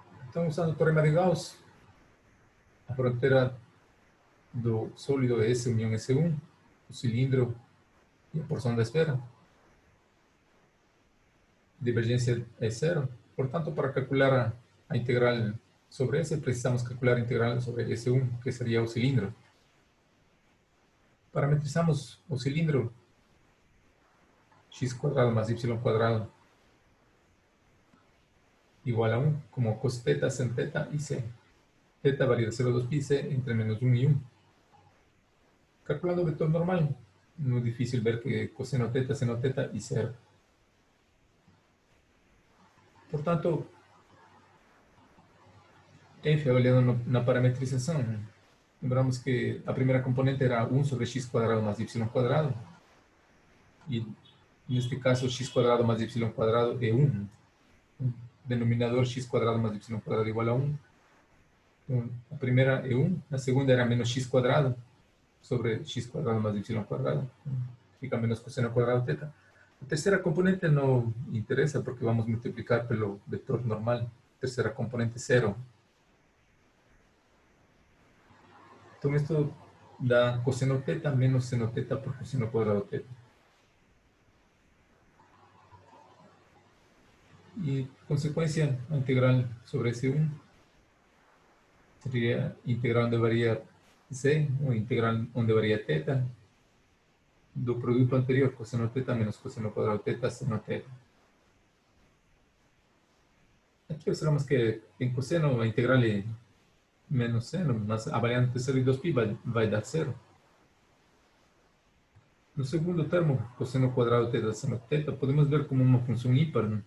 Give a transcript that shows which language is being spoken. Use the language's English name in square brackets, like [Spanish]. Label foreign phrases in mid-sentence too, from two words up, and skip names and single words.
[Portuguese] Então, usando o teorema de Gauss, a fronteira do sólido é S união S1, o cilindro e a porção da esfera. Divergência é zero. Portanto, para calcular a integral sobre S, precisamos calcular a integral sobre S1, que seria o cilindro. Parametrizamos o cilindro [Spanish] x cuadrado más y cuadrado igual a 1, como cos θ, sin θ y c. Θ varía de 0 a 2pi, c entre menos 1 y 1. Calculando vector normal, no es difícil ver que coseno θ, seno θ y 0. Por tanto, [Portuguese] f avaliando na parametrização, lembramos que a primeira componente era 1 sobre [Spanish] x cuadrado más y cuadrado. [Portuguese] E neste caso, [Spanish] x cuadrado más y cuadrado [Portuguese] é 1. [Spanish] Denominador x cuadrado más y cuadrado igual a 1. [Portuguese] Então, a primeira é 1, a segunda era menos [Spanish] x cuadrado sobre x cuadrado más y cuadrado. [Portuguese] Fica menos [Spanish] coseno cuadrado [Portuguese] θ. A terceira componente não interessa porque vamos multiplicar pelo vetor normal. A terceira componente 0. Então, isto dá coseno θ menos seno θ [Spanish] por coseno cuadrado [Portuguese] θ. E, consequência, a integral sobre S1 seria integral onde varia C, ou integral onde varia θ, do produto anterior, coseno θ menos [Spanish] coseno cuadrado [Portuguese] θ, seno θ. Aqui observamos que em coseno a integral é menos seno, mas avaliando entre 0 e 2π vai dar 0. No segundo termo, [Spanish] coseno cuadrado [Portuguese] θ, seno θ, podemos ver como uma função ímpar, né?